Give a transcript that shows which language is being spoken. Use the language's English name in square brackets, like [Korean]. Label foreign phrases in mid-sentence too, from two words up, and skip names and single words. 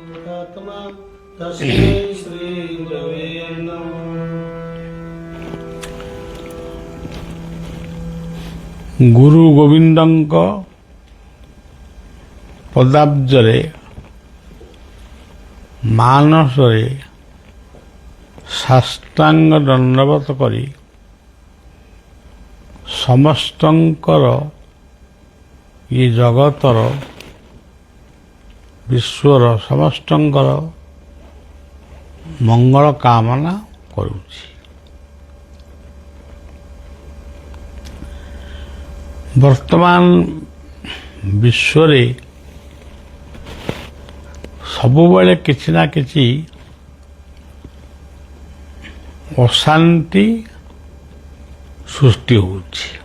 [Odia] ଗୁରୁ ଗୋବିନ୍ଦଙ୍କ ପଦାବ୍ଜରେ ମାନସରେ ସାଷ୍ଟାଙ୍ଗ ଦଣ୍ଡବତ କରି ସମସ୍ତଙ୍କର ଏ ଜଗତର ବିଶ୍ୱର ସମସ୍ତଙ୍କର ମଙ୍ଗଳ କାମନା କରୁଛି। ବର୍ତ୍ତମାନ ବିଶ୍ୱରେ ସବୁବେଳେ କିଛି ନା କିଛି ଅଶାନ୍ତି ସୃଷ୍ଟି ହେଉଛି।